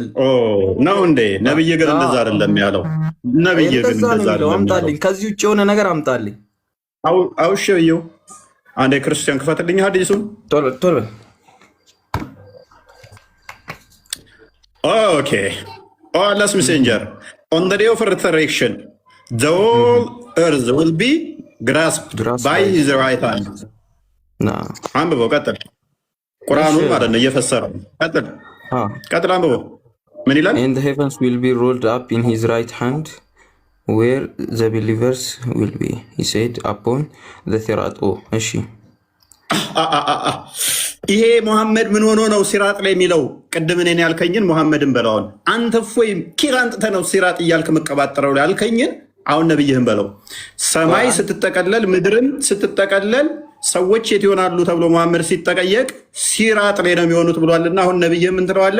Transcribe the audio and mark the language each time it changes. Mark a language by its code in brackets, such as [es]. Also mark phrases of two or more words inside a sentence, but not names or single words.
[am] ነው እንዴ። ነብይ ግን እንደዛ አይደለም ያለው። ነብይ ግን እንደዛ አይደለም። አምጣልኝ፣ ከዚህ ውጭ የሆነ ነገር አምጣልኝ። አውሽው አንዴ ክርስቲያን ክፈትልኝ ሐዲሱን ቶሎ። [en] ኦኬ Allah's messenger on the day of resurrection the whole earth will be grasped by his right hand. [am] አንብበው ቀጥል። ቁርአኑን ማለት ነው እየፈሰረው ቀጥል አንብበው። ምን ይላል? [en] And the heavens will be rolled up in his right hand where the believers will be, he said upon the sirat. [am] እሺ ይሄ መሐመድ ምን ሆኖ ነው ሲራጥ ላይ የሚለው? ቅድም እኔን ያልከኝን መሐመድን በለውን። አንተ ፎይ ኪራንጥተህ ነው ሲራጥ እያልክ መቀባጠረው ያልከኝን አሁን ነብይህን በለው። ሰማይ ስትጠቀለል ምድርን ስትጠቀለል ሰዎች የት ይሆናሉ ተብሎ መሐመድ ሲጠቀየቅ ሲራጥ ላይ ነው የሚሆኑት ብሏልና አሁን ነብይህ ምን ትለዋለህ?